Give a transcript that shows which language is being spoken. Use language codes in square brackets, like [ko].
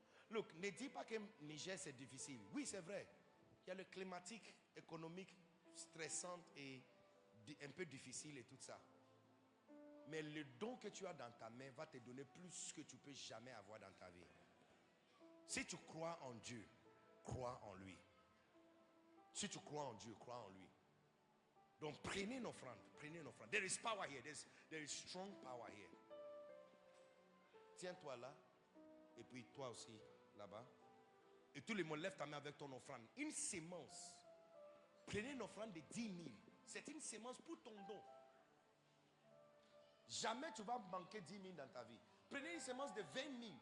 [fr] Look, ne dis pas que Niger, c'est difficile. Oui, c'est vrai. Il y a le climatique, économique, stressante et un peu difficile et tout ça. Mais le don que tu as dans ta main va te donner plus que tu peux jamais avoir dans ta vie. Si tu crois en Dieu, crois en lui. Si tu crois en Dieu, crois en lui. Donc prenez une offrande, prenez une offrande. [en] There is power here, there is strong power here. [fr] Tiens-toi là, et puis toi aussi là-bas. Et tout le monde lève ta main avec ton offrande. Une sémence. Prenez une offrande de 10 000. C'est une sémence pour ton don. Jamais tu vas manquer 10 000 dans ta vie. Prenez une sémence de 20 000.